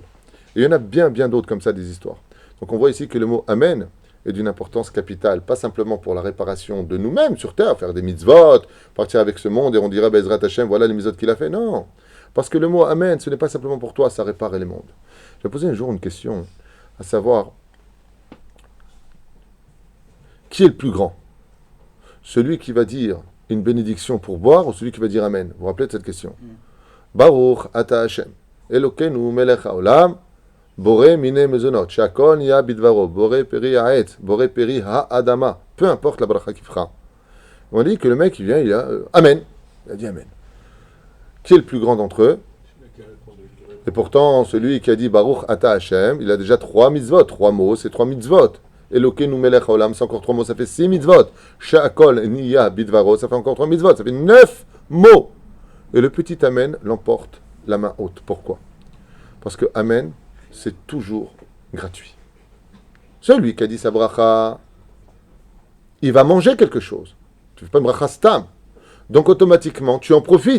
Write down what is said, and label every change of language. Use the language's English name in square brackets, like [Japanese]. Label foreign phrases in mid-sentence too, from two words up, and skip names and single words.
[French] Et il y en a bien d'autres comme ça, des histoires. Donc on voit ici que le mot amen est d'une importance capitale, pas simplement pour la réparation de nous-mêmes sur terre, faire des mitzvot, partir avec ce monde et on dirait [Hebrew] בעזרת השם, [French] voilà les mitzvot qu'il a fait. Non, parce que le mot amen, ce n'est pas simplement pour toi, ça répare les mondes. J'ai posé un jour une question, à savoir, qui est le plus grand? Celui qui va dire une bénédiction pour boire ou celui qui va dire amen? Vous vous rappelez de cette question? [Hebrew] ברוך אתה השם, אלוקינו מלך העולם, בורא מיני מזונות, שהכל יה בדברו, בורא פרי העץ, בורא פרי האדמה. [French] Peu importe la bracha qu'il fera. On dit que le mec, il vient, il a Amen. Il a dit Amen. Qui est le plus grand d'entre eux? Et pourtant, celui qui a dit [Hebrew] ברוך אתה השם, [French] il a déjà 3 mitzvot. 3 mots, c'est 3 mitzvot. [Hebrew] אלוקינו מלך העולם, [French] c'est encore 3 mots, ça fait 6 mitzvot. [Hebrew] שהכל נהיה בדברו, [French] ça fait encore 3 mitzvot, ça fait 9 mots. Et le petit Amen l'emporte la main haute. Pourquoi? Parce que Amen, c'est toujours gratuit. Celui qui a dit sa bracha, il va manger quelque chose. Tu ne fais pas une [Hebrew] ברכה סתם. [French] Donc automatiquement, tu en profites.